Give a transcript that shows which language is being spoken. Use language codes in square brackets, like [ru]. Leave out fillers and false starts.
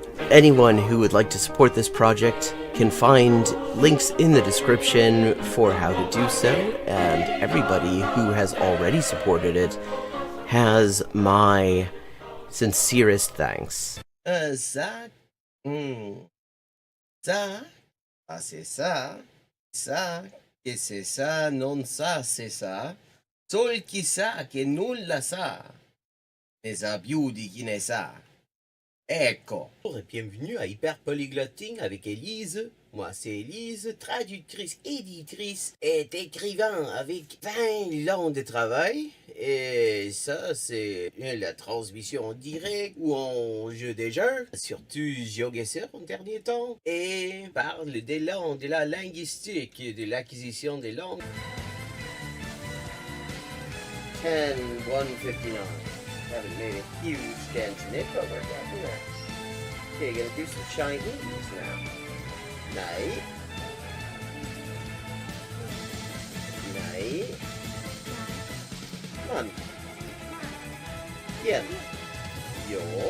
[en] anyone who would like to support this project can find links in the description for how to do so, and everybody who has already supported it has my sincerest thanks. [fr] Ça, ça, c'est ça, ça, [it] che c'est ça, non sa, c'est ça, sol chi sa che nulla sa, ne sa più di chi ne sa. Ecco. [fr] Bonjour et bienvenue à Hyperpolyglotting avec Élise. Moi, c'est Élise, traductrice, éditrice et écrivain avec 20 ans de travail. Et ça, c'est la transmission en direct ou en jeu des jeux, surtout GeoGuessr en dernier temps. Et parle des langues, de la linguistique et de l'acquisition des langues. [en] 10-159. Haven't made a huge dent in it, but we're getting there. Okay, gonna do some Chinese now. Night. Night. Come on. Yen. Yo.